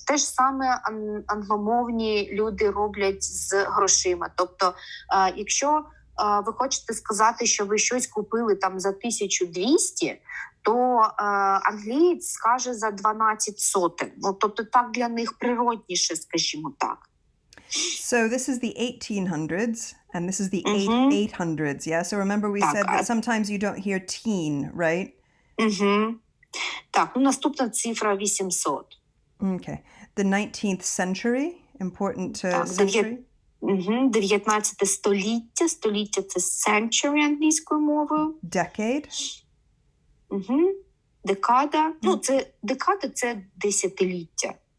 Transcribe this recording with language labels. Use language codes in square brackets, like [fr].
[uk] Те ж саме англомовні люди роблять з грошима. Тобто, якщо ви хочете сказати, що ви щось купили там за 1200, то англієць скаже за 12 сотень. Ну, тобто так для них природніше, скажімо так. [en] So this is the 1800s and this is the 800s, yeah? So remember we said that sometimes you don't hear teen, right? [uk] Так, ну наступна цифра 800. [en] Okay. The 19th century, important century. [uk] 19 століття. Століття – це century англійською мовою. [en] Decade. [uk] Декада. Ну, це декада – це десятиліття.